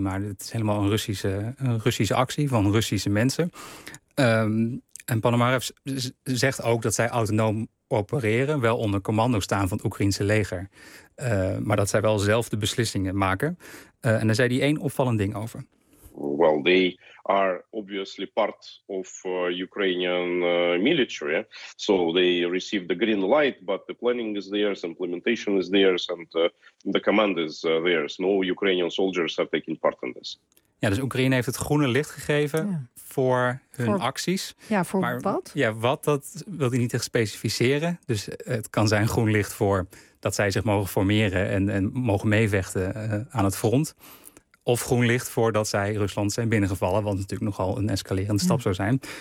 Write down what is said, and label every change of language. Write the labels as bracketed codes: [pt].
[nl] Maar het is helemaal een Russische actie van Russische mensen. En Ponomarev zegt ook dat zij autonoom opereren, wel onder commando staan van het Oekraïense leger. Maar dat zij wel zelf de beslissingen maken. En daar zei hij één opvallend ding over. [en] Well, they are obviously part of Ukrainian military. So they receive the green light, but the planning is theirs, implementation is theirs, and the command is theirs. No Ukrainian soldiers have taken part in this. [nl] Ja, dus Oekraïne heeft het groene licht gegeven voor hun acties. Ja, voor maar, wat? Ja, wat, dat wil hij niet echt specificeren. Dus het kan zijn groen licht voor dat zij zich mogen formeren en mogen meevechten aan het front. Of groen licht voordat zij Rusland zijn binnengevallen. Want het natuurlijk nogal een escalerende stap zou zijn.